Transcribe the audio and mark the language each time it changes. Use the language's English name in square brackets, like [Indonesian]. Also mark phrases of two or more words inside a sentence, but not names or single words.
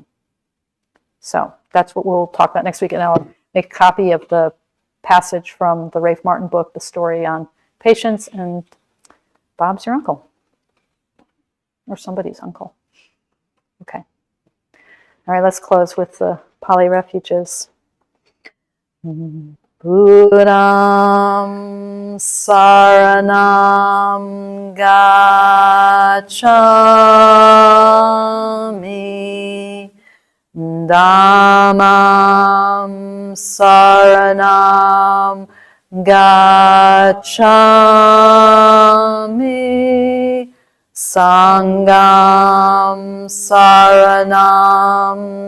[English] So that's what we'll talk about next week. And I'll make a copy of the passage from the Rafe Martin book, the story on patience, and Bob's your uncle. Or somebody's uncle. Okay. All right, let's close with the Pali refuges. [Pali] Buddham saranam gacchami, Dhammam saranam gacchami, Sangham saranam